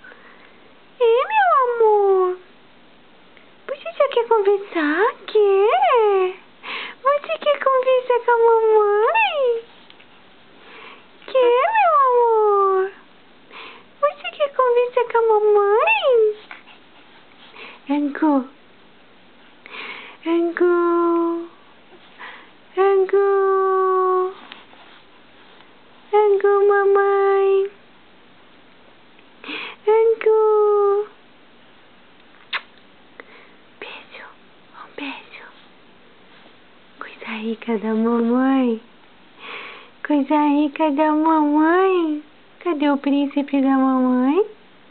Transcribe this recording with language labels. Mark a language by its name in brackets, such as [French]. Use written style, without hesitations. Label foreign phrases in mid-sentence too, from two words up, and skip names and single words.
[Portuguese] Meu amor. Você já quer conversar? Quer? Você quer conversar com a mamãe? Quer, meu amor? Você quer conversar com a mamãe? Angu. Angu. Angu. Angu, mamãe. Angu. Beijo. Um beijo. Coisa rica da mamãe. Coisa rica da mamãe. Cadê o príncipe da mamãe?